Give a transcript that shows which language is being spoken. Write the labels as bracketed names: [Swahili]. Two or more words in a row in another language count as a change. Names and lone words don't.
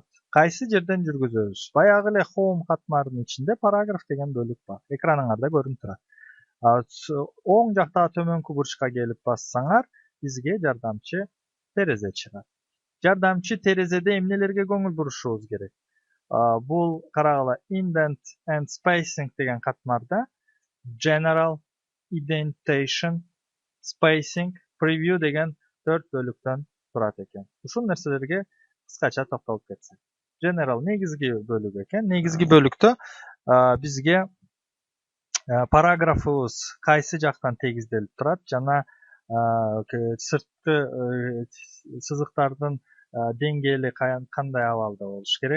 [Kyrgyz] Кайсы жерден жүргүзөбүз? Баягы эле home катмардын ичинде параграф деген бөлүк бар. Экраныңарда көрүнүп турат. Оң жактагы төмөнкү бурчка келип бассаңар, бизге жардамчы терезе чыгат. Жардамчы терезеде эмнелерге көңүл бурушубуз керек? Бул карагыла [English] indent and spacing [Kyrgyz] деген катмарда [English] general, indentation, spacing, preview [Kyrgyz] деген 4 бөлүктөн турат экен. Ушул нерселерге кыскача токтолуп кетсек. General негизги бөлүк экен. Негизги бөлүктө бизге параграфыбыз кайсы жактан тегизделип турат жана сырткы сызыктардын деңгээли кандай абалда болуш керек.